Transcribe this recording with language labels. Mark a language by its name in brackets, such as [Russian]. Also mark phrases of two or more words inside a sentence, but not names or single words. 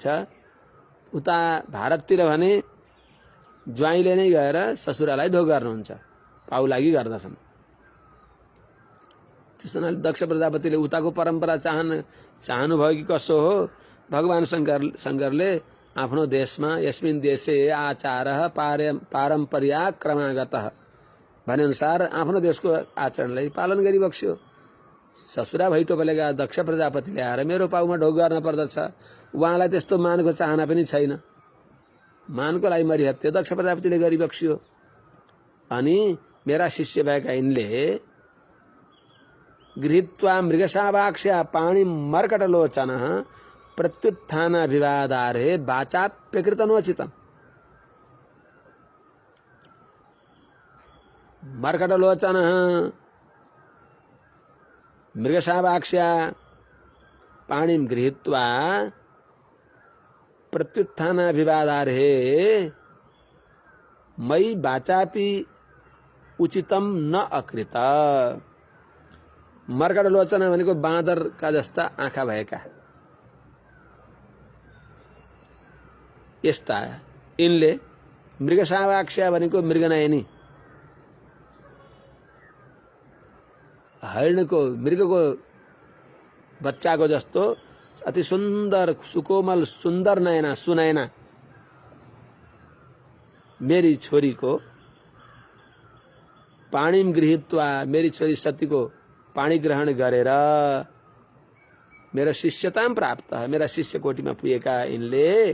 [Nepali] उता भारततिर भने ज्वाइँले नै गएर ससुरालाई ढोक गर्नुहुन्छ, पाउ लागि गर्दछन्। त्यस हुनाले दक्ष प्रजापतिले उताको परम्परा चाहनुभयो कि कसो हो। भगवान शङ्करले आफ्नो देशमा [Sanskrit] यस्मिन् देशे आचारः पारम्पर्या क्रमागतः [Nepali] भनेअनुसार आफ्नो देशको आचरणलाई पालन गरिबक्स्यो। ससुरा भैटो बोलेका दक्ष प्रजापतिले आएर मेरो पाउमा ढोक गर्न पर्दछ। उहाँलाई त्यस्तो मानको चाहना पनि छैन। मानको लागि मरिहत्यो दक्ष प्रजापतिले गरिबक्स्यो। अनि मेरा शिष्य भएका यिनले [Sanskrit] गृहीत्वा मृगशावाक्ष्या पाणी मर्कटलोचन प्रत्युत्थान विवादार्हे वाचाप्यकृतनोचितम्। मर्कटलोचन मृगशावाक्ष्या पाणिं गृहीत्वा प्रत्युत्थान विवादार्हे मयि वाचापि उचितम न अकृत। [Nepali] मर्कटलोचन भनेको बाँदरका जस्ता आँखा भएका यस्ता यिनले, मृगशावाक्ष्या भनेको मृगनयनी, हरिणको मृगको बच्चाको जस्तो अति सुन्दर सुकोमल सुन्दर नयना सुनयना मेरी छोरीको [Sanskrit] पाणिम गृहीत्वा, [Nepali] मेरी छोरी सतीको पाणी ग्रहण गरेर मेरो शिष्यता प्राप्त, मेरा शिष्य कोटिमा पुगेका यिनले